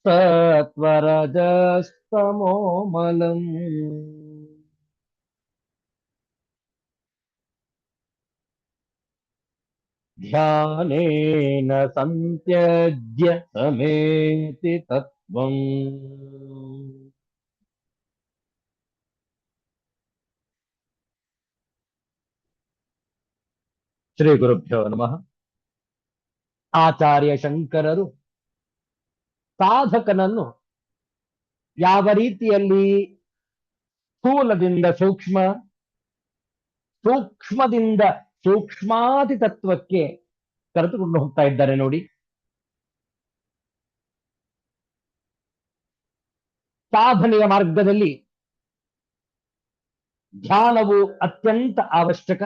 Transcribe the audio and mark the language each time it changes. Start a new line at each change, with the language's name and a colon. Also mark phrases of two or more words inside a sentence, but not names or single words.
Sanskrit: सत्वरजस्तमोमलम् ध्यानेन संत्यज्य समेति तत्त्वम् ಶ್ರೀ ಗುರುಭ್ಯೋ ನಮಃ.
Kannada: ಆಚಾರ್ಯ ಶಂಕರರು ಸಾಧಕನನ್ನು ಯಾವ ರೀತಿಯಲ್ಲಿ ಸ್ಥೂಲದಿಂದ ಸೂಕ್ಷ್ಮ, ಸೂಕ್ಷ್ಮದಿಂದ ಸೂಕ್ಷ್ಮಾತಿ ತತ್ವಕ್ಕೆ ಕರೆದುಕೊಂಡು ಹೋಗ್ತಾ ಇದ್ದಾರೆ ನೋಡಿ. ಸಾಧನೆಯ ಮಾರ್ಗದಲ್ಲಿ ಧ್ಯಾನವು ಅತ್ಯಂತ ಅವಶ್ಯಕ.